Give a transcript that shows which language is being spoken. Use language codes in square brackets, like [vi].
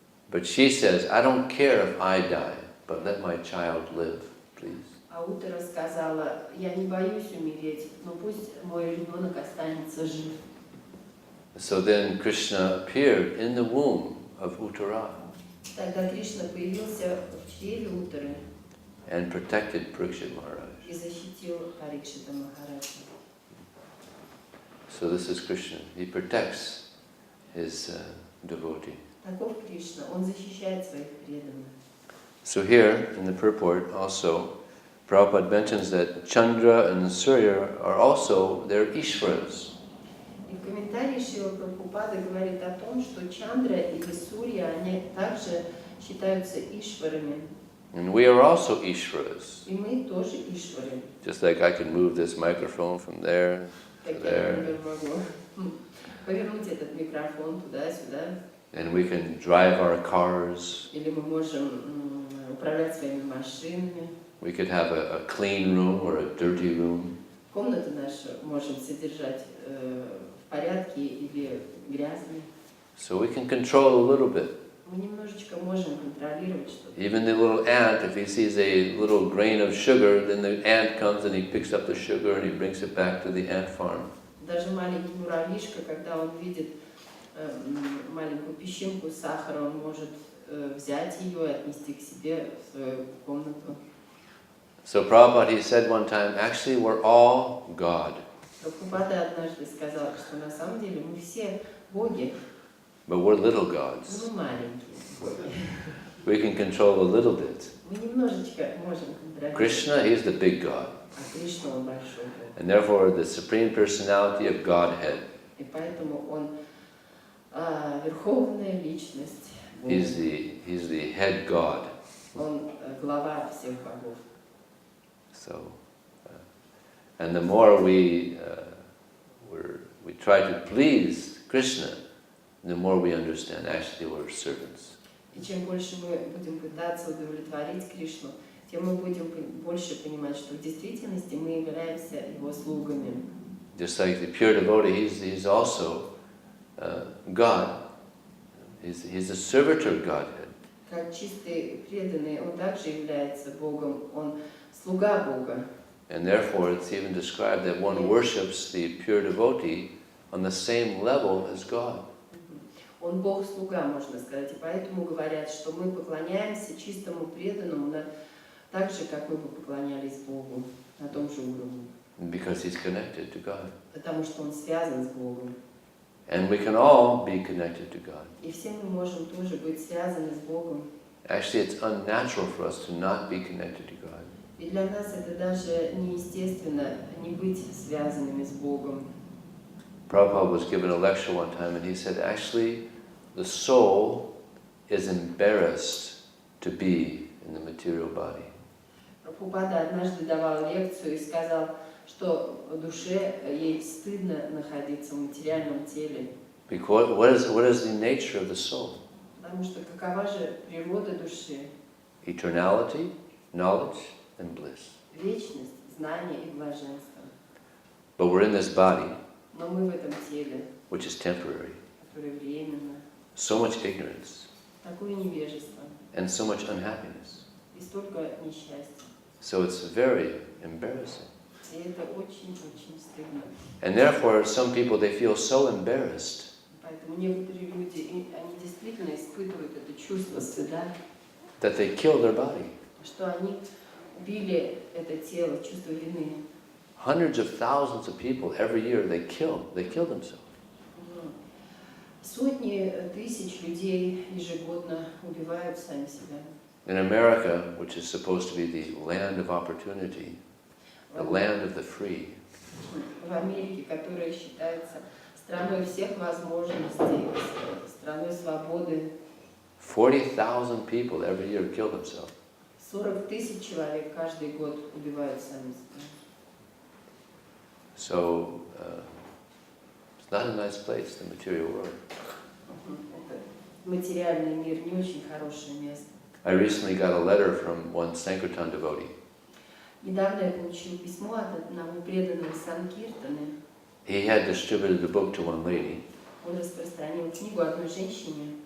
[en] But she says, I don't care if I die, but let my child live, please. [ru] А Уттара сказала: я не боюсь умереть, но пусть мой ребенок останется жив. [en] So then Krishna appeared in the womb of Uttara [ru] Тогда Кришна появился в чреве Уттары [en] and protected Parikshit Maharaj. [ru] и защитил Парикшита Махараджа. [en] So this is Krishna. He protects his devotee. [ru] Таков Кришна, он защищает своих преданных. [en] So here in the purport also, Prabhupada mentions that Chandra and Surya are also their Ishvaras. [ru] И в комментарии Шрила Прабхупада говорит о том, что Чандра или Сурья, они также считаются ишварами. [en] And we are also Ishvaras. [ru] И мы тоже ишвары. [en] Just like I can move this microphone from there to [ru] Как я, [en] there. [ru] например, могу повернуть этот микрофон туда-сюда. [en] And we can drive our cars. [ru] Или мы можем управлять своими машинами. [en] We could have a clean room or a dirty room. [ru] Комнату нашу можем содержать в порядке или грязной. [en] So we can control a little bit. [ru] Мы немножечко можем контролировать что-то. [en] Even the little ant, if he sees a little grain of sugar, then the ant comes and he picks up the sugar and he brings it back to the ant farm. [ru] Даже маленький муравьишка, когда он видит маленькую песчинку сахара, он может взять ее и отнести к себе в свою комнату. [en] So Prabhupada, he said one time, actually we're all God. [ru] Прабхупада однажды сказал, что на самом деле мы все боги, [en] But we're little [ru] но [en] gods. [ru] мы маленькие боги. [en] we can control a little bit. [ru] Мы немножечко можем контролировать. [en] Krishna, he's the big God. [ru] А Кришна, он большой Бог. [en] And therefore, the Supreme Personality of Godhead. [ru] И поэтому он верховная личность. [en] He's the head God. [ru] Он глава всех богов. [en] So, and the more we try to please Krishna, the more we understand actually we're servants. [ru] И чем больше мы будем пытаться удовлетворить Кришну, тем мы будем больше понимать, что в действительности мы являемся его слугами. [en] Just like the pure devotee, he's also God. He's a servitor of Godhead. [ru] Как чистый преданный, он также является Богом, он слуга Бога. [en] And therefore it's even described that one worships the pure devotee on the same level as God. [ru] Он Бог-слуга, можно сказать, и поэтому говорят, что мы поклоняемся чистому преданному так же, как мы бы поклонялись Богу, на том же уровне. [en] Because he's connected to God. [ru] Потому что он связан с Богом. [en] And we can all be connected to God. [ru] И все мы можем тоже быть связаны с Богом. [en] Actually, it's unnatural for us to not be connected to God. [ru] И для нас это даже неестественно не быть связанными с Богом. [en] Prabhupada was given a lecture one time and he said, actually, the soul is embarrassed to be in the material body. [ru] Прабхупада однажды давал лекцию и сказал, что душе ей стыдно находиться в материальном теле. [en] Because what is the nature of the soul? [ru] Потому что какова же природа души? [en] Eternality, knowledge, and bliss. [ru] Вечность, знание и блаженство. [en] But we're in this body, [ru] Но мы в этом теле, [en] which is temporary. [ru] которое временно, [en] So much ignorance [ru] такое невежество [en] and so much unhappiness. [ru] и столько несчастья. [en] So it's very embarrassing. [ru] И это очень-очень стыдно. [en] And therefore, some people, they feel so embarrassed [ru] Поэтому некоторые люди, они действительно испытывают это чувство стыда, [en] that they kill their body. [ru] что они убили это тело, чувство вины. [en] Hundreds of thousands of people every year, they kill themselves. [ru] Сотни тысяч людей ежегодно убивают сами себя. [en] In America, which is supposed to be the land of opportunity, the land of the free, [ru] В Америке, которая считается страной всех возможностей, страной свободы, [en] 40,000 people every year kill themselves. [ru] 40 тысяч человек каждый год убивают сами себя. [en] So, it's not a nice place, the material world. [ru] Это материальный мир не очень хорошее место. [en] I recently got a letter from one Sankirtan devotee. [ru] Недавно я получил письмо от одного преданного Санкиртаны. [en] He had distributed the book to one lady, [ru] Он распространил книгу одной женщине,